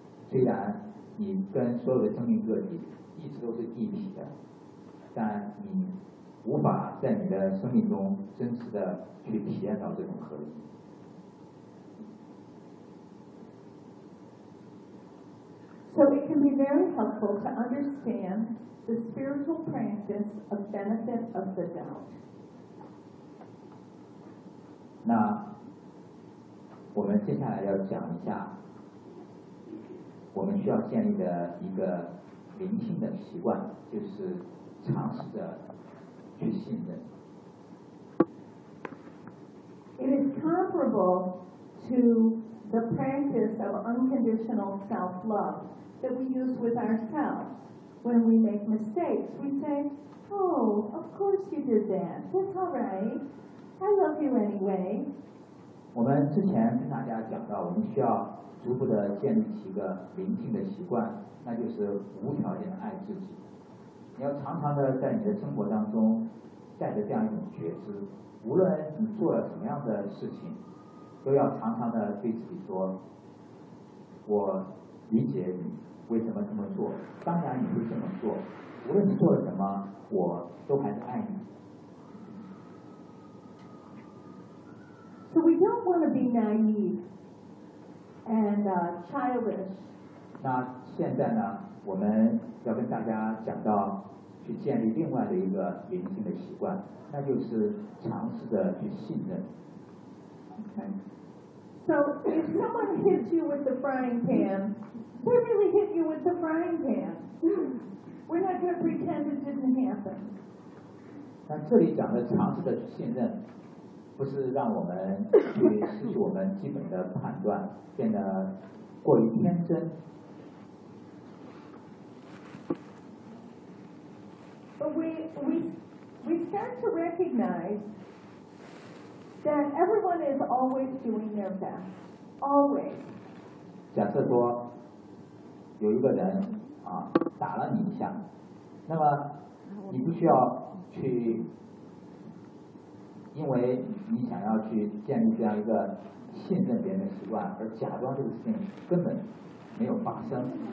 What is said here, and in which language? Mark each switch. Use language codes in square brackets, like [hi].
[zh] 虽然你跟所有的生命个体一直都是一体的，但你无法在你的生命中真实的去体验到这种合一。 [en] So it can be very helpful to understand the spiritual practice of benefit of the doubt. [zh] 那我们接下来要讲一下我们需要建立的一个聆听的习惯，就是尝试着去信任。 [en] It is comparable to the practice of unconditional self-love that we use with ourselves. When we make mistakes, we say, "Oh, of course you did that. That's all right. I love you anyway." [zh] 我们之前跟大家讲到，我们需要逐步的建立起一个聆听的习惯，那就是无条件的爱自己。你要常常的在你的生活当中带着这样一种觉知，无论你做了什么样的事情，都要常常的对自己说，我理解你为什么这么做，当然你会这么做，无论你做了什么，我都还是爱你。 [en] So we don't want to be naive and childish. [zh] 那现在呢，我们要跟大家讲到去建立另外的一个聆听的习惯，那就是尝试着去信任。 [en] So if someone hits you with the frying pan, they really hit you with the frying pan. We're not going to pretend it didn't happen. [zh] 那这里讲的尝试着去信任，不是让我们去失去我们基本的判断，变得过于天真。 [en] We start to recognize that everyone is always doing their best, always. [zh] 假设说有一个人啊打了你一下，那么你不需要去，因为你想要去建立这样一个信任别人的习惯，而假装这个事情根本没有发生。